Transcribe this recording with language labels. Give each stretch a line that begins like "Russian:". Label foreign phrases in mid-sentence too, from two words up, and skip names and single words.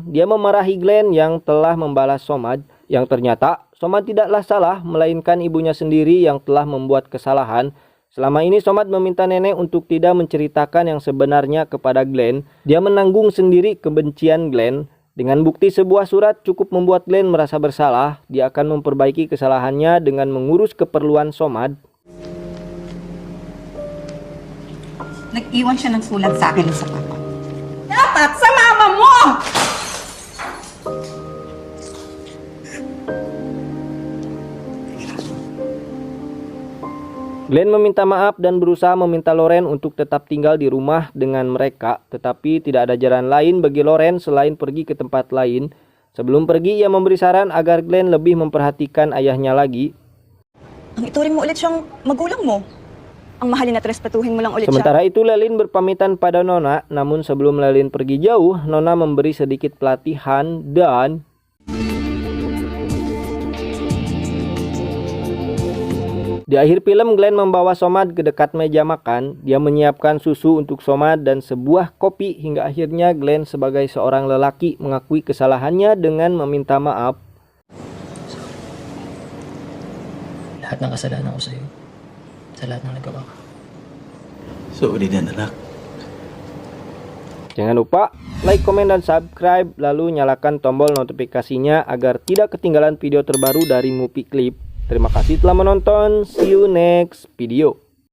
Indonesian: Dia memarahi Glenn yang telah membalas Somad. Yang ternyata Somad tidaklah salah, melainkan ibunya sendiri yang telah membuat kesalahan. Selama ini Somad meminta nenek untuk tidak menceritakan yang sebenarnya kepada Glenn. Dia menanggung sendiri kebencian Glenn. Dengan bukti sebuah surat cukup membuat Glenn merasa bersalah. Dia akan memperbaiki kesalahannya dengan mengurus keperluan Somad.
Filipino: Nag-iwan siya ng sulat sa akin sa papa. Dapat sa mama mo!
Indonesian: Glenn meminta maaf dan berusaha meminta Loren untuk tetap tinggal di rumah dengan mereka. Tetapi tidak ada jalan lain bagi Loren selain pergi ke tempat lain. Sebelum pergi, ia memberi saran agar Glenn lebih memperhatikan ayahnya lagi.
Filipino: Ang ituring mo ulit siyang magulang mo. Ang mahalin at respetuhin mo lang ulit siya.
Indonesian: Sementara itu Lelin berpamitan pada Nona. Namun sebelum Lelin pergi jauh, Nona memberi sedikit pelatihan dan di akhir film, Glenn membawa Somad ke dekat meja makan. Dia menyiapkan susu untuk Somad dan sebuah kopi hingga akhirnya Glenn sebagai seorang lelaki mengakui kesalahannya dengan meminta maaf.
Filipino: Lahat ng kasalanan ko sa'yo. Sa lahat ng nagawa ko. Sorry din, anak.
Indonesian: Jangan lupa like, komen, dan subscribe. Lalu nyalakan tombol notifikasinya agar tidak ketinggalan video terbaru dari Mupi Clip. Terima kasih telah menonton.
English: See you next video.